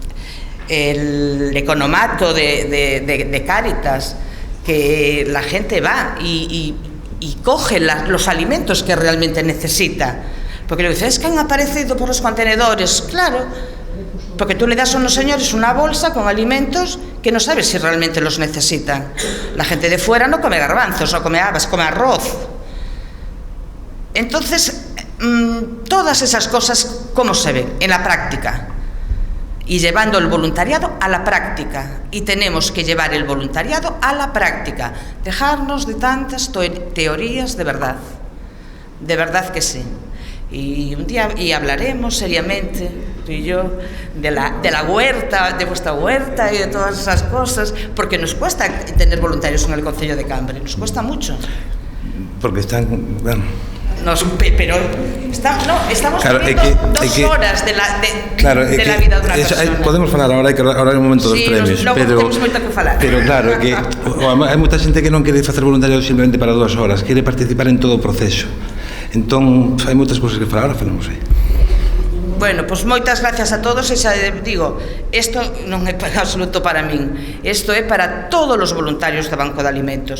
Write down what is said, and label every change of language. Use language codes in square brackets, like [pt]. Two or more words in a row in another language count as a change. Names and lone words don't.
[es] economato de Cáritas, que la gente va y coge los alimentos que realmente necesita, porque le dicen, es que han aparecido por los contenedores, claro, porque tú le das a unos señores una bolsa con alimentos que no sabes si realmente los necesitan. La gente de fuera no come garbanzos, no come habas, come arroz. Entonces, todas esas cosas, ¿cómo se ven? En la práctica. Y llevando el voluntariado a la práctica. Y tenemos que llevar el voluntariado a la práctica. Dejarnos de tantas teorías de verdad. De verdad que sí. Y un día hablaremos seriamente, tú y yo, de la huerta, de vuestra huerta y de todas esas cosas, porque nos cuesta tener voluntarios en el Concello de Cambre, nos cuesta mucho. Porque están... Bueno. Pero estamos claro, viviendo dos horas de la vida de una persona. [gl] Podemos falar ahora, ahora é o momento dos premios, pero temos moito que falar. Pero claro, que hai moita xente que non quere facer voluntariado simplemente para 2 horas, quere participar en todo o proceso. Entón, hai moitas cousas que falar, ahora falamos aí. Bueno, pois moitas gracias a todos e xa digo, isto non é para absoluto para min, isto é para todos os voluntarios do Banco de Alimentos.